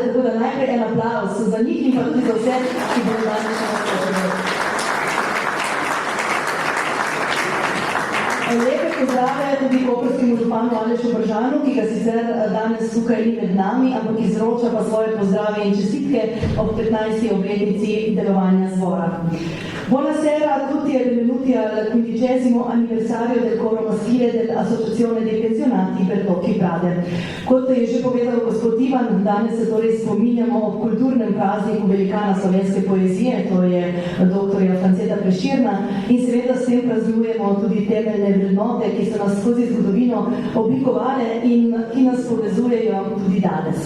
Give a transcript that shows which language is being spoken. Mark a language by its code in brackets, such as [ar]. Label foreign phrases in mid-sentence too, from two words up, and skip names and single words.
[sl] Tako da najprej en aplavz za njih in pa tudi za vse, ki bodo danes še nastopili. Lepe pozdrave tudi koprskemu županu Alešu Bržanu, ki ga sicer danes tukaj ni med nami, ampak izroča pa svoje pozdrave in čestitke ob 15. obletnici delovanja zbora. [it] Buonasera a tutti e benvenuti al 15° anniversario del coro maschile dell'Associazione dei Pensionati Vrtoki Prade. [sl] Kot je že povedal gospod Ivan, danes se torej spominjamo ob kulturnem prazniku velikana slovenske poezije, to je dr. Franceta Prešerna, in seveda s tem praznujemo tudi temeljne vrednote, ki so nas skozi zgodovino oblikovale in ki nas povezujejo tudi danes.